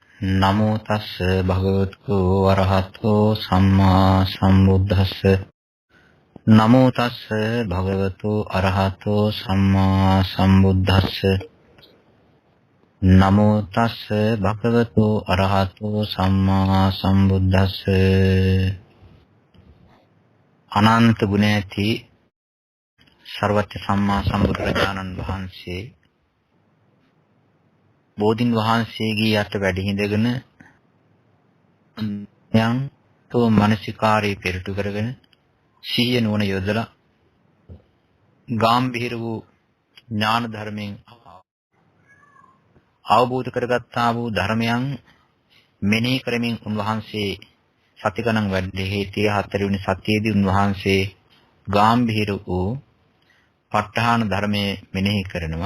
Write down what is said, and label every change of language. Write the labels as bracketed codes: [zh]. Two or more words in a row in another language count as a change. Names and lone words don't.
[pi] නමෝ තස්ස භගවතු වරහතෝ සම්මා සම්බුද්දස්ස නමෝ තස්ස භගවතු අරහතෝ සම්මා සම්බුද්දස්ස නමෝ තස්ස භගවතු අරහතෝ සම්මා සම්බුද්දස්ස [si] අනන්ත ගුණ ඇති සර්වත්‍ය සම්මා සම්බුදුරජාණන් වහන්සේ බෝධින් වහන්සේගේ යට වැඩ හිඳගෙන යම් තෝ මානසිකාරී පෙරටු කරගෙන සිහිය නුවණ යොදලා ගාම්භීර වූ ඥාන ධර්මයෙන් අවබෝධ කරගත්තා වූ ධර්මයන් මෙනෙහි කරමින් උන්වහන්සේ සති ගණන් වැඩි 34 වෙනි සතියේදී උන්වහන්සේ ගාම්භීර වූ ප ဋ ාහන ධර්මයේ මෙනෙහි කරනවා.